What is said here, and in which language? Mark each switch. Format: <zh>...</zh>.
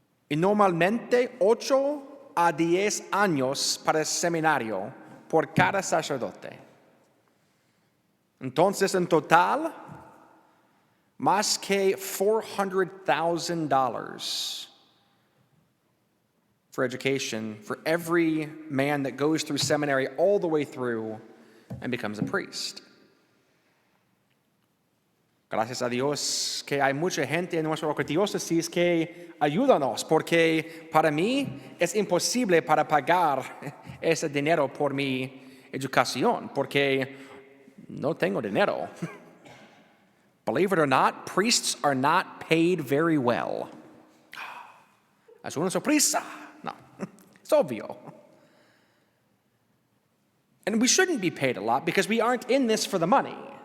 <es>Y normalmente 8 a 10 años para el seminario por cada sacerdote. Entonces, en total, más que $400,000</es> <en>for education for every man that goes through seminary all the way through and becomes a priest.</en> <es>Gracias a Dios que hay mucha gente en nuestra arquidiócesis que ayúdanos, porque para mí es imposible para pagar ese dinero por mi educación, porque no tengo dinero.</es> <en>Believe it or not, priests are not paid very well.</en> <es>Es una sorpresa.</es> <en>No, it's obvio. And we shouldn't be paid a lot because we aren't in this for the money.</en>